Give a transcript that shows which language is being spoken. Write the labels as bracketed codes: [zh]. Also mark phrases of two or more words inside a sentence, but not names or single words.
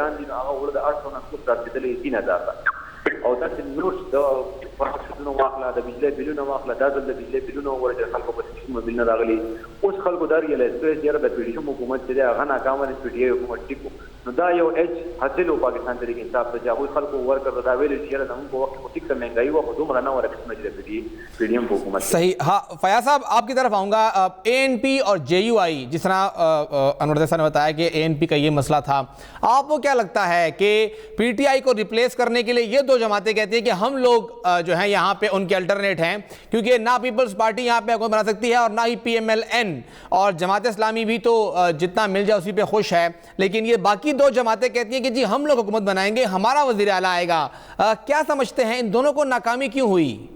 [ps] ګران دي نو هغه اوړه د 800 نه کوس رسېدلی 3000 ته او داسې نور د فرصتونو واخله د بجلی بلونه واخله دا ځل د بجلی بلونه وګوره چې خلکو په سیسټم بلونه راغلي اوس خلکو دا ریلایز کړی چې یاره د پی ډي ایم حکومت چې دی هغه ناکامه دی پی ډي آی حکومت ټیک نو دا یو ایج حاصل و پاکستان تحریک انصاف ته چې هغوی خلکو ورکړ دا ویلي چې یاره زموږ په وخت کې ټیک ته مهنګایي وه خو دومره نه وه قسمه چې د پی ډي ایم حکومت [ur] صحیح ہاں فیاض صاحب آپ کی طرف آؤں گا ANP اور JUI جس طرح انور جیسا نے بتایا کہ ANP کا یہ مسئلہ تھا آپ کو کیا لگتا ہے کہ PTI کو ریپلیس کرنے کے لیے یہ دو جماعتیں کہتی ہیں کہ ہم لوگ جو ہیں یہاں پہ ان کے الٹرنیٹ ہیں کیونکہ نہ پیپلز پارٹی یہاں پہ حکومت بنا سکتی ہے اور نہ ہی PMLN اور جماعت اسلامی بھی تو جتنا مل جائے اسی پہ خوش ہے لیکن یہ باقی دو جماعتیں کہتی ہیں کہ جی ہم لوگ حکومت بنائیں گے ہمارا وزیر اعلیٰ آئے گا کیا سمجھتے ہیں ان دونوں کو ناکامی کیوں ہوئی?